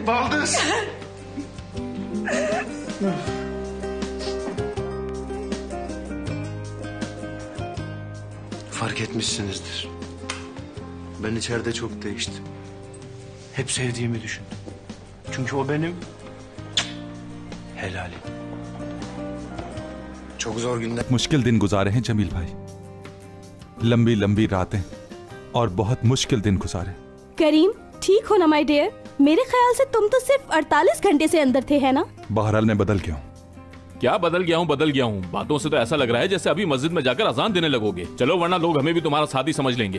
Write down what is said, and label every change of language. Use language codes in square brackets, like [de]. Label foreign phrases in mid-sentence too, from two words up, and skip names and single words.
[tr] Baldız. Fark etmişsinizdir. Ben içeride çok değiştim. Hep sevdiğimi düşündüm. Çünkü o benim helalim. Çok zor günler. [ur] مشکل دن گزارے ہیں جمیل بھائی، لمبی لمبی راتیں اور بہت مشکل دن گزارے. کریم، ٹھیک ہو نا [en] my dear? [ur] میرے خیال سے تم تو صرف 48 گھنٹے سے اندر تھے، ہے نا? بہرحال میں بدل گیا ہوں. کیا بدل گیا ہوں? باتوں سے تو ایسا لگ رہا ہے جیسے ابھی مسجد میں جا کر اذان دینے لگو گے۔ چلو ورنہ لوگ ہمیں بھی تمہارا ساتھی سمجھ لیں گے.